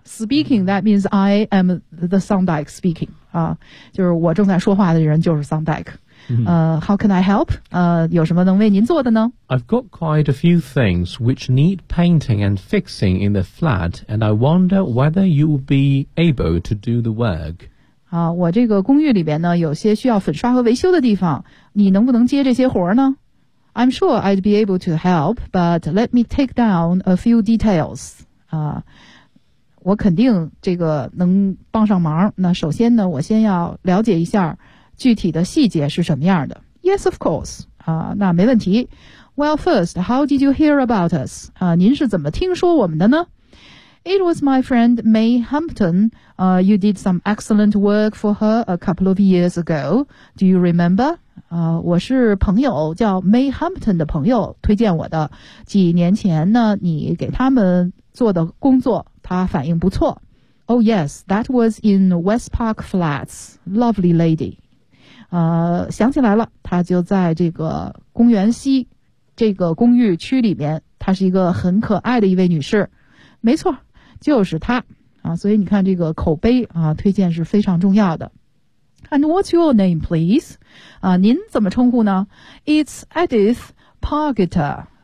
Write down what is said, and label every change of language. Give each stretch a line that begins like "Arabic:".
English: Speaking, that means I am the Thorndyke speaking.
Chinese: 啊，就是我正在说话的人就是 Thorndyke。
English: How can I help?
Chinese: 有什么能为您做的呢
English: ？I've got quite a few things which need painting and fixing in the flat, and I wonder whether you will be able to do the work.
Chinese: 啊，我这个公寓里边呢，有些需要粉刷和维修的地方，你能不能接这些活呢？
English: I'm sure I'd be able to help, but let me take down a few details.
Chinese: 我肯定这个能帮上忙。那首先呢，我先要了解一下具体的细节是什么样的。
English: Yes, of course.
Chinese: 那没问题。
English: Well, first, how did you hear about us?
Chinese: 您是怎么听说我们的呢？
English: It was my friend May Hampton. You did some excellent work for her a couple of years ago. Do you remember?
Chinese: 我是朋友叫 May Hampton 的朋友推荐我的，几年前呢你给他们做的工作他反应不错。
English: Oh yes, that was in West Park Flats, lovely lady.
Chinese: 想起来了，他就在这个公园西这个公寓区里面，她是一个很可爱的一位女士，没错，就是她啊。所以你看这个口碑啊，推荐是非常重要的。
English: And what's your name, please?
Chinese: 您怎么称呼呢
English: ？It's Edith Pargeter.